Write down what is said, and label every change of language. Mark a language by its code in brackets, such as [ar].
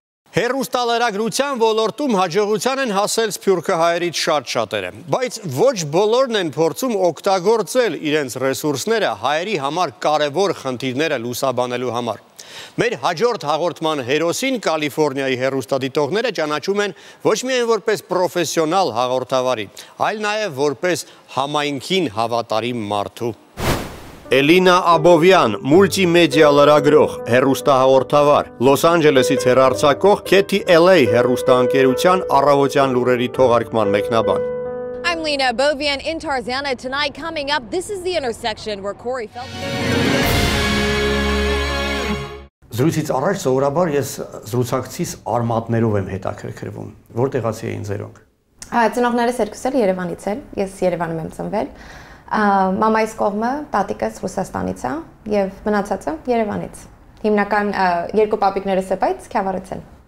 [hy] Հեռուստալրագրության ոլորտում հաջողության են հասել սփյուռքահայերից շատ-շատերը, բայց ոչ բոլորն են փորձում օգտագործել իրենց ռեսուրսները հայերի համար կարևոր խնդիրները լուսաբանելու համար։ Մեր հաջորդ հաղորդման հերոսին Կալիֆոռնիայի հեռուստադիտողները ճանաչում են ոչ միայն որպես պրոֆեսիոնալ հաղորդավարի, այլ նաև որպես համայնքին հավատարիմ մարդու։ Էլինա Աբովյան, մուլտիմեդիա լրագրող, հեռուստահաղորդավար, Լոս Անջելեսից հեռարձակող Քեթի LA հեռուստաընկերության առավոտյան լուրերի թողարկման մեկնաբան։ [en] I'm Lena Abovian in Tarzana. Tonight coming up, this is the intersection where Corey felt... [hy] Զրույցից առաջ սովորաբար ես զրուցակցիս արմատներով եմ հետաքրքրվում։ Որտեղացի էին ձերոնք։ Ծնողներս երկուսս էլ Երևանից են, ես Երևանում եմ ծնվել։ Մամայիս կողմը տատիկս Ռուսաստանից է եւ մնացածը Երևանից։ Հիմնական երկու պապիկներս է, բայց Քյավառից են։